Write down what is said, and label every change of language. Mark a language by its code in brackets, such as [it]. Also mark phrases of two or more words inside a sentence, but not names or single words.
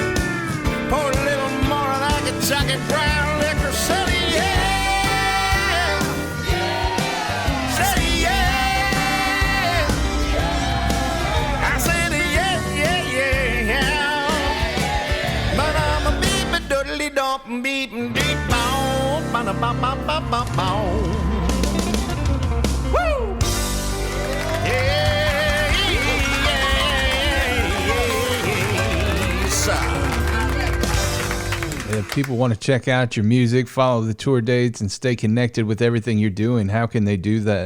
[en] Pour a little more of that Kentucky brown liquor. Say yeah. Say yeah. I said yeah. But I'm a beep a doodly dump beep deep bone. Ba-da-ba-ba-ba-ba-bone. Woo! If people want to check out your music, follow the tour dates, and stay connected with everything you're doing, how can they do that?